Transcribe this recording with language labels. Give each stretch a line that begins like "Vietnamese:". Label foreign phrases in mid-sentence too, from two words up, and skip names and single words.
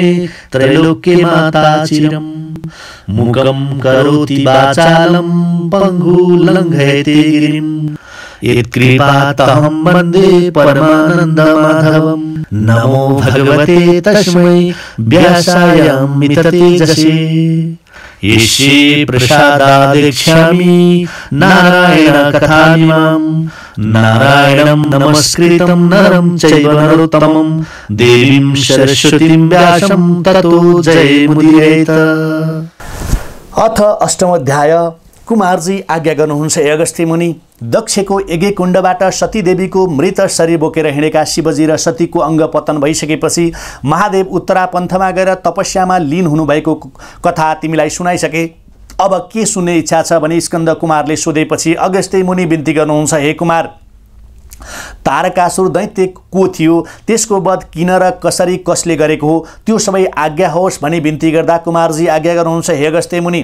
Sanskrit: त्रैलोक्ये माता चिरम् मुखं करोति वाचालं पङ्गुलङ्घयते गिरिम् यत्कृपातहं वन्दे परमानन्दमाधवम् नमो भगवते तस्मै व्यासाय मिततेजसे यस्य प्रसादादेक्ष्यामि नारायणकथामिमां नारायणं नमस्कृतं नरं चैव नरोत्तमं देवीं सरस्वतीं व्यासं ततो जयमुदीरयेत्। अथ अष्टमोध्याय।
Nepali: कुमारजी आज्ञा गर्नुहुन्छ हे अगस्त्य मुनि। दक्षको यज्ञकुण्डबाट सतीदेवीको मृत शरीर बोकेर हिँडेका शिवजी र सतीको अङ्ग पतन भइसकेपछि महादेव उत्तरापन्थमा गएर तपस्यामा लीन हुनुभएको कथा तिमीलाई सुनाइसके। अब के सुन्ने इच्छा छ भने स्कन्द कुमारले सोधेपछि अगस्त्य मुनि बिन्ती गर्नुहुन्छ, हे कुमार, तारकासुर दैत्य को थियो, त्यसको वध किन र कसरी कसले गरेको हो, त्यो सबै आज्ञा होस् भनी बिन्ती गर्दा कुमारजी आज्ञा गर्नुहुन्छ, हे अगस्त्य मुनि।